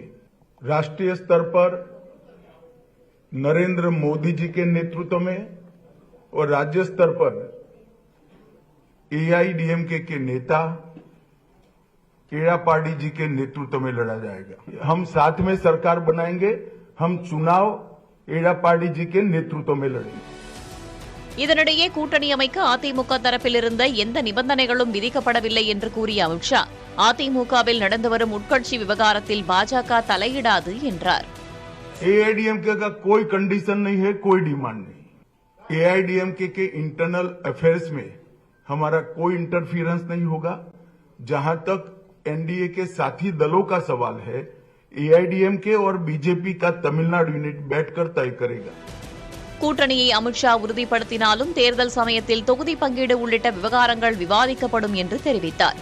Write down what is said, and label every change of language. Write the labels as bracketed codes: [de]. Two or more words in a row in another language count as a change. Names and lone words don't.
[hi] राष्ट्रीय स्तर पर नरेंद्र मोदी जी के नेतृत्व में और राज्य स्तर पर एआईडीएमके के नेता एड़ापाडी जी के नेतृत्व में लड़ा जाएगा. हम साथ में सरकार बनाएंगे. हम चुनाव एड़ापाडी जी के नेतृत्व में लड़ेंगे. [ta] இதனிடையே கூட்டணி அமைக்க அதிமுக தரப்பில் இருந்த எந்த நிபந்தனைகளும் விதிக்கப்படவில்லை என்று கூறிய அமித்ஷா, அதிமுகவில் நடந்து வரும் உட்கட்சி விவகாரத்தில் பாஜக தலையிடாது என்றார். [hi] एआईडीएमके का कोई कंडीशन नहीं है, कोई डिमांड नहीं. एआईडीएमके के [en] internal affairs [hi] में हमारा कोई इंटरफियरेंस नहीं होगा. जहां तक एनडीए के साथी दलों का सवाल है, एआईडीएमके और बीजेपी का तमिलनाडु यूनिट बैठकर तय करेगा. [ta] கூட்டணியை அமித்ஷா உறுதிப்படுத்தினாலும் தேர்தல் சமயத்தில் தொகுதி பங்கீடு உள்ளிட்ட விவகாரங்கள் விவாதிக்கப்படும் என்று தெரிவித்தார்.